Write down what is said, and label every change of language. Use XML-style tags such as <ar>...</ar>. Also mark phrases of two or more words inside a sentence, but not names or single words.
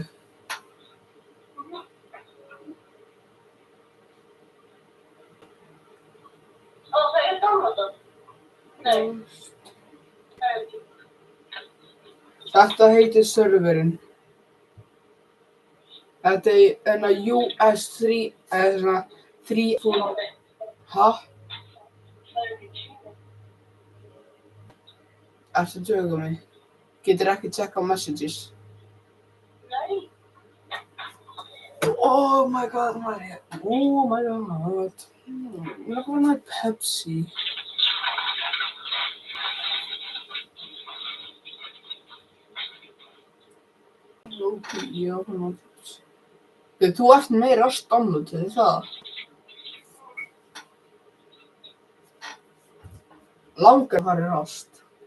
<is>Þetta heitir serverinn. Þetta er US3 eða svona 3. Hæ? Ertu að tjóka mig? Getur ekki tjekka messages?</is> <en>Oh my god,</en> <is>Maria.</is> <en>Oh my god. Look at my Pepsi.</en> <is>Okay, já, hann. Þú ert með Rust download, er það? Langar að fara í Rust.</is>